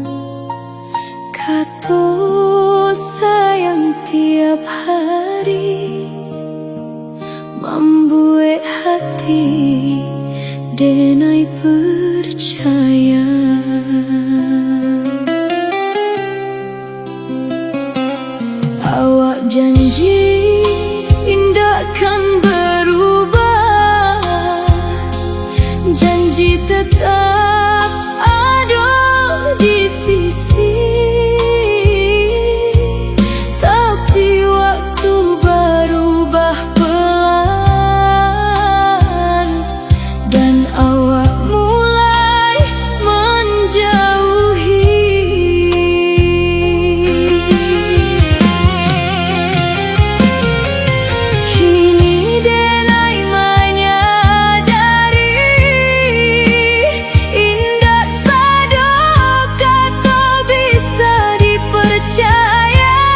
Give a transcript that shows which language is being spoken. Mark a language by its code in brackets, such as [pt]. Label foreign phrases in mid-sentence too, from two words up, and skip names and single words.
[min] Kato sayang tiap hari membuat hati denai percaya. [id] Awak janji indah kan berubah, janji tetap ada di sisi. Tapi waktu berubah pelan dan awak mulai menjauhi. [min] Kini denai menyadari indah sado kata bisa dipercaya.